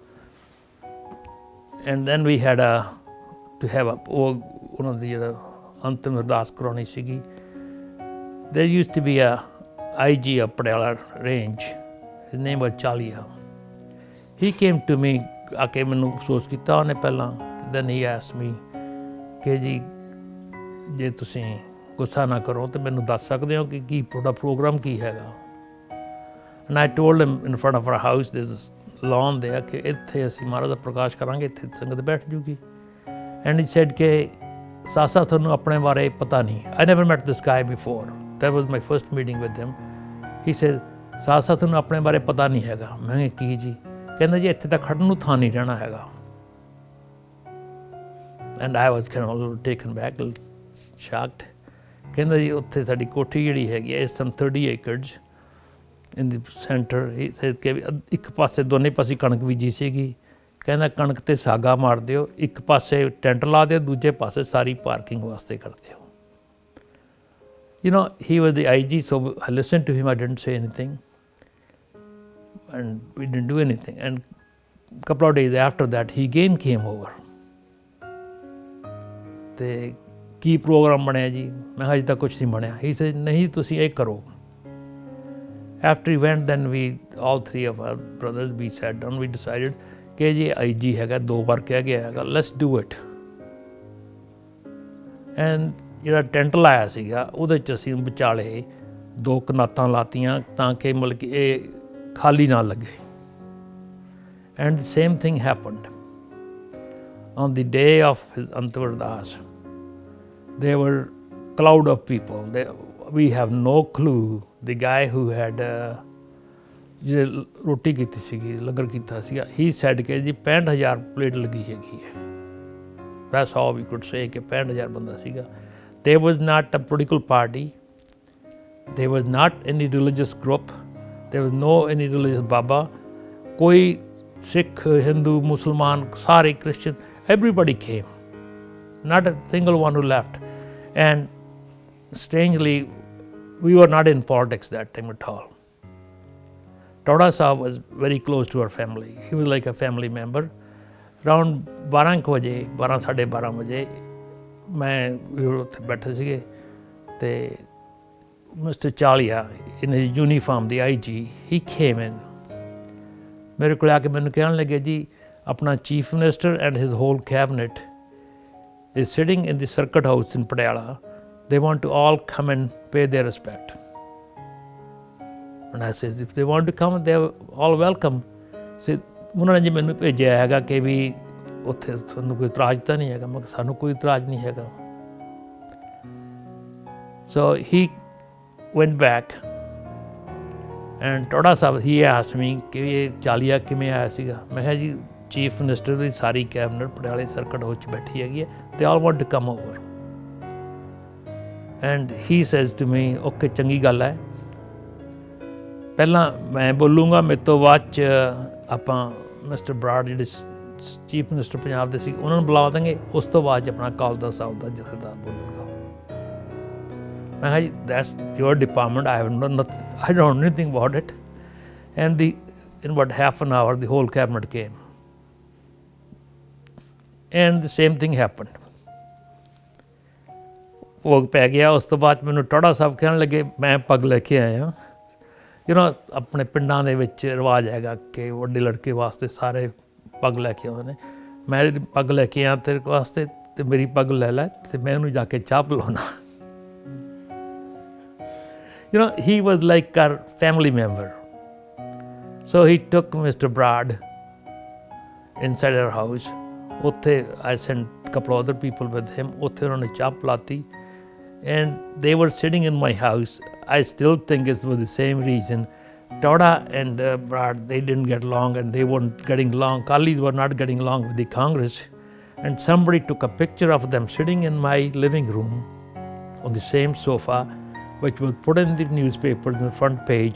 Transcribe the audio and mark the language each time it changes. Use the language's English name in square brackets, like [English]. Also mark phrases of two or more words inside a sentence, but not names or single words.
[English] And then we had to have one of the [Punjabi] ਅੰਤਿਮ ਅਰਦਾਸ ਕਰਾਨੀ ਸੀਗੀ. [English] There used to be a IG of Padala range. His name was Chalia. He came to me, [Punjabi] ਆਕੇ ਮੈਨੂੰ ਅਫਸੋਸ ਕੀਤਾ ਉਹਨੇ ਪਹਿਲਾਂ. [English] Then he asked me [Punjabi] ਕਿ ਜੀ ਜੇ ਤੁਸੀਂ ਗੁੱਸਾ ਨਾ ਕਰੋ ਤਾਂ ਮੈਨੂੰ ਦੱਸ ਸਕਦੇ ਹੋ ਕਿ ਕੀ ਤੁਹਾਡਾ ਪ੍ਰੋਗਰਾਮ ਕੀ ਹੈਗਾ. [English] And I told him in front of our house there's a lawn there [Punjabi] ਕਿ ਇੱਥੇ ਅਸੀਂ ਮਹਾਰਾਜ ਦਾ ਪ੍ਰਕਾਸ਼ ਕਰਾਂਗੇ, ਇੱਥੇ ਸੰਗਤ ਬੈਠ ਜੂਗੀ. [English] And he said [Punjabi] ਕਿ ਸਾਸਾ ਤੁਹਾਨੂੰ ਆਪਣੇ ਬਾਰੇ ਪਤਾ ਨਹੀਂ. [English] I never met this guy before. That was my first meeting with him. He said, [Punjabi] ਸਾਸਾ ਤੁਹਾਨੂੰ ਆਪਣੇ ਬਾਰੇ ਪਤਾ ਨਹੀਂ ਹੈਗਾ. ਮੈਂ ਕਿਹਾ ਕੀ ਜੀ? ਕਹਿੰਦਾ ਜੀ ਇੱਥੇ ਤਾਂ ਖੜਨ ਨੂੰ ਥਾਂ ਨਹੀਂ ਰਹਿਣਾ ਹੈਗਾ. [English] And I was kind of a little taken back, a little shocked. [Punjabi] ਕਹਿੰਦਾ ਜੀ ਉੱਥੇ ਸਾਡੀ ਕੋਠੀ ਜਿਹੜੀ ਹੈਗੀ ਹੈ, [English] some 30 acres in the center. He said [Punjabi] ਕਿ ਇੱਕ ਪਾਸੇ ਦੋਨੇ ਪਾਸੇ ਕਣਕ ਬੀਜੀ ਸੀਗੀ. ਕਹਿੰਦਾ ਕਣਕ 'ਤੇ ਸਾਗਾ ਮਾਰ ਦਿਓ, ਇੱਕ ਪਾਸੇ ਟੈਂਟ ਲਾ ਦਿਓ, ਦੂਜੇ ਪਾਸੇ ਸਾਰੀ ਪਾਰਕਿੰਗ ਵਾਸਤੇ ਕਰ ਦਿਓ. [English] You know, he was the IG, so I listened to him. I didn't say anything. And we didn't do anything. And a couple of days after that, he again came over. [Punjabi] ਤੇ ਕੀ ਪ੍ਰੋਗਰਾਮ ਬਣਿਆ ਜੀ? ਮੈਂ ਕਿਹਾ ਅਜੇ ਤੱਕ ਕੁਛ ਨਹੀਂ ਬਣਿਆ। [English] he say [Punjabi] ਨਹੀਂ ਤੁਸੀਂ ਇਹ ਕਰੋ। [English] After he went, then we, all three of our brothers, we sat down, we decided [Punjabi] ਕਿ ਜੀ IG ਹੈਗਾ, 2 ਵਾਰ ਕਹਿ ਗਿਆ ਹੈਗਾ, [English] let's do it. [Punjabi] And ਜਿਹੜਾ ਟੈਂਟ ਲਾਇਆ ਸੀਗਾ ਉਹਦੇ 'ਚ ਅਸੀਂ ਵਿਚਾਲੇ 2 ਕਨਾਤਾਂ ਲਾਤੀਆਂ ਤਾਂ ਕਿ ਮਤਲਬ ਕਿ ਇਹ ਖਾਲੀ ਨਾ ਲੱਗੇ। [English] And the same thing happened. On the day of his Antar Ardas, there were cloud of people. We have no clue. The guy who had [Punjabi] ਜਿਹੜੇ ਰੋਟੀ ਕੀਤੀ ਸੀਗੀ, ਲੰਗਰ ਕੀਤਾ ਸੀਗਾ, [English] he said [Punjabi] ਕਿ ਜੀ 65,000 ਪਲੇਟ ਲੱਗੀ ਹੈਗੀ ਹੈ। [English] That's all we could say [Punjabi] ਕਿ 65,000 ਬੰਦਾ ਸੀਗਾ। [English] There was not a political party. There was not any religious group. There was no any religious Baba. ਕੋਈ Sikh, Hindu, Musliman, ਸਾਰੇ Christian, everybody came. Not a single one who left. And strangely, we were not in politics that time at all. Toda Sahib was very close to our family. He was like a family member. [Punjabi] Around 12 ਵਜੇ 12:30 ਵਜੇ ਮੈਂ ਉੱਥੇ ਬੈਠੇ ਸੀਗੇ ਅਤੇ Mr. [English] Chalia, in his uniform, the IG, he came in. [Punjabi] ਮੇਰੇ ਕੋਲ ਆ ਕੇ ਮੈਨੂੰ ਕਹਿਣ ਲੱਗੇ ਜੀ ਆਪਣਾ [English] chief minister and his whole cabinet is sitting in the circuit house in Patiala. They want to all come and pay their respect. And I said, if they want to come, they are all welcome. So, [Punjabi] ਉਹਨਾਂ ਨੇ ਜੀ ਮੈਨੂੰ ਭੇਜਿਆ ਹੈਗਾ ਕਿ ਵੀ ਉੱਥੇ ਤੁਹਾਨੂੰ ਕੋਈ ਇਤਰਾਜ਼ ਤਾਂ ਨਹੀਂ ਹੈਗਾ। ਮੈਂ ਕਿਹਾ ਸਾਨੂੰ ਕੋਈ ਇਤਰਾਜ਼ ਨਹੀਂ ਹੈਗਾ। [English] So he went back and Toda Sahib, he asked me [Punjabi] ਕਿ ਇਹ ਚਾਲੀਆ ਕਿਵੇਂ ਆਇਆ ਸੀਗਾ। ਮੈਂ ਕਿਹਾ ਜੀ [English] chief minister [Punjabi] ਦੀ ਸਾਰੀ ਕੈਬਨਿਟ ਪਟਿਆਲੇ [English] circuit house [Punjabi] 'ਚ ਬੈਠੀ ਹੈਗੀ ਹੈ। [English] They all want to come over. And he says to me, [Punjabi] okay, ਚੰਗੀ ਗੱਲ ਹੈ। ਪਹਿਲਾਂ ਮੈਂ ਬੋਲੂੰਗਾ, ਮੇਰੇ ਤੋਂ ਬਾਅਦ 'ਚ ਆਪਾਂ ਮਿਸਟਰ ਬਰਾੜ ਜਿਹੜੇ [English] chief minister [Punjabi] ਪੰਜਾਬ ਦੇ ਸੀ ਉਹਨਾਂ ਨੂੰ ਬੁਲਾ ਦਾਂਗੇ। ਉਸ ਤੋਂ ਬਾਅਦ 'ਚ ਆਪਣਾ ਅਕਾਲਦਾ ਸਾਹਿਬ ਦਾ ਜਥੇਦਾਰ ਬੋਲੂਗਾ। ਮੈਂ ਕਿਹਾ ਜੀ [English] that's your department. I don't know anything about it. And in about half an hour, the whole cabinet came. And the same thing happened. [Punjabi] ਭੋਗ ਪੈ ਗਿਆ। ਉਸ ਤੋਂ ਬਾਅਦ ਮੈਨੂੰ ਟੋੜਾ ਸਾਹਿਬ ਕਹਿਣ ਲੱਗੇ ਮੈਂ ਪੱਗ ਲੈ ਕੇ ਆਇਆ। ਆਪਣੇ ਪਿੰਡਾਂ ਦੇ ਵਿੱਚ ਰਿਵਾਜ ਹੈਗਾ ਕਿ ਵੱਡੇ ਲੜਕੇ ਵਾਸਤੇ ਸਾਰੇ ਪੱਗ ਲੈ ਕੇ ਆਉਂਦੇ ਨੇ। ਮੈਂ ਪੱਗ ਲੈ ਕੇ ਆਇਆ ਤੇਰੇ ਵਾਸਤੇ ਅਤੇ ਮੇਰੀ ਪੱਗ ਲੈ ਲੈ ਅਤੇ ਮੈਂ ਉਹਨੂੰ ਜਾ ਕੇ ਚਾਹ ਪਿਲਾਉਣਾ। [English] He was like our family member. So he took Mr. Brad inside our house. Utthe I sent a couple of other people with him. [Punjabi] ਉੱਥੇ ਉਹਨੇ ਚਾਹ ਪਿਲਾਤੀ. [English] And they were sitting in my house. I still think it was the same reason. Toda and Brad, they didn't get along and they weren't getting along. Kalis were not getting along with the Congress. And somebody took a picture of them sitting in my living room on the same sofa, which was put in the newspapers on the front page.